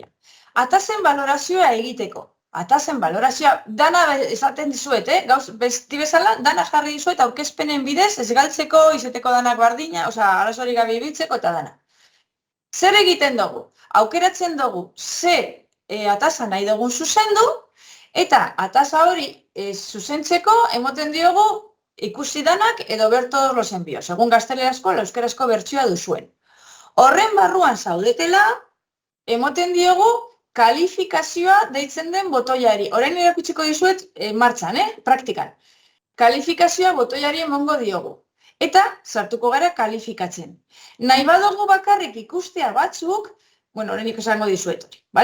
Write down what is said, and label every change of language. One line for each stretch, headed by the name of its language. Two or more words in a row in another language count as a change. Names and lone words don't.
Basque: Atasen balorazioa egiteko. Atasen balorazioa, dana esaten dizuet, gauz, besti bezala, dana jarri dizuet, aurkezpenen bidez, ez galtzeko, izeteko danak bardina, arazorik gabe ibiltzeko eta dana. Zer egiten dugu? Aukeratzen dugu, ze atasa nahi dugun zuzendu, eta atasa hori zuzentzeko, emoten diogu, ikusi danak edo
Spanish: ver todos los envíos,
Basque: segun gaztelerazko, euskarazko bertsioa duzuen. Horren barruan zaudetela, emoten diogu, kalifikazioa deitzen den botoiari. Orain erakutsiko dizuet martxan, praktikan. Kalifikazioa botoiari emongo diogu. Eta sartuko gara kalifikatzen. Nahi badugu bakarrik ikustea batzuk, orain esango dizuet hori.